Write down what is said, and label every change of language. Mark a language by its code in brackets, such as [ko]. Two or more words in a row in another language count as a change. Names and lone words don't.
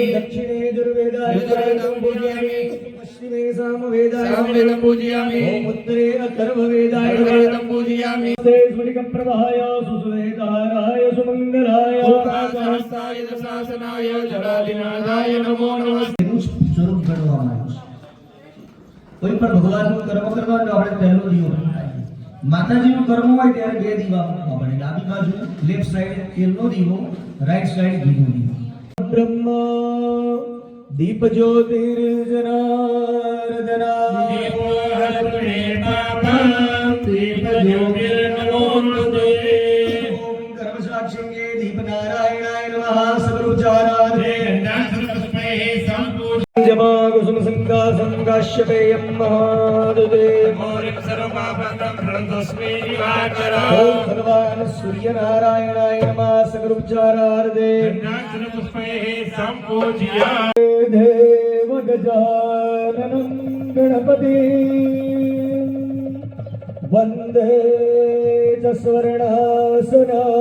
[sa] दक्षिणे यजुर्वेदाय यजुर्वेदं पूजयामि पश्चिमे सामवेदाय सामवेदं पूजयामि उत्तरे अथर्ववेदाय अथर्ववेदं पूजयामि स्फटिकप्रभाय सुश्वेताराय सुमंगलाय सहस्राय दशासनाय जलादिनाथाय नमो नमः। [gu] સ્વરૂપ ગણવામાં આવ્યું છે। કોઈ પણ ભગવાનનું કર્મ કરવાનું આપણે પહેલો દીવો પ્રગટાવીએ। માતાજીનું કર્મ હોય ત્યારે બે દીવા મૂકવા પડે, ડાબી બાજુ [en] left side [gu] તેલનો દીવો, [en] right side [gu] ઘીનો દીવો। [sa] ब्रह्म दीप ज्योतिर्जनार्दना दीपो हरतुने पापं दीप ज्योतिर्नमो नमः। ओम कर्मसाक्षिणे दीपनारायणाय नमः सर्वोच्चाराधे गंधासुरपुष्पैः संपूज्य जमा कुसुम संगा संगाश्यपेयं महादुते मौर्यं सर्वपापं प्रणतोऽस्मि दिवाकरा। ओम भगवान सूर्य नारायणाय नमः सगुरुपचारार्थे गंधासुरपुष्पैः संपूज्य देव गजाननं गणपति वंदे च स्वर्णासना